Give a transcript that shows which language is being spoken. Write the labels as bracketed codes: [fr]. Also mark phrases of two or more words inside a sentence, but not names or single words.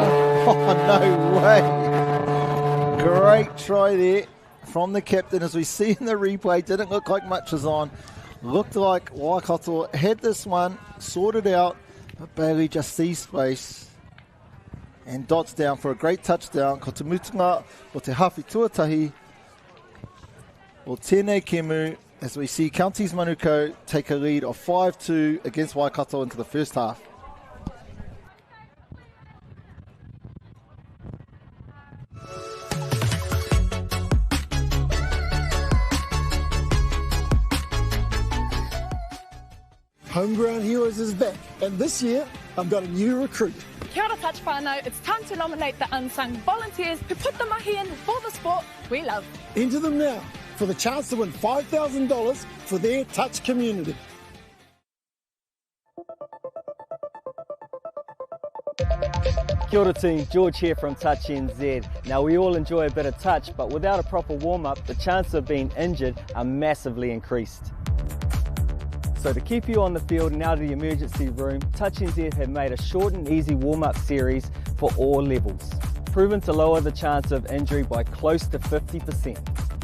[en] Oh, no way. Great try there from the captain. As we see in the replay, didn't look like much was on. Looked like Waikato had this one sorted out, but Bailey just sees space and dots down for a great touchdown. [mi] Ko te mutunga o te hawhi tuatahi o tēnei kemu, [en] as we see Counties Manukau take a lead of 5-2 against Waikato into the first half. Homegrown Heroes is back, and this year I've got a new recruit. [mi] Kia ora touch whānau, [en] it's time to nominate the unsung volunteers who put the mahi in for the sport we love. Enter them now for the chance to win $5,000 for their touch community. [mi] Kia ora [en] team, George here from Touch NZ. Now we all enjoy a bit of touch, but without a proper warm-up, the chances of being injured are massively increased. So to keep you on the field and out of the emergency room, Touch NZ have made a short and easy warm-up series for all levels, proven to lower the chance of injury by close to 50%.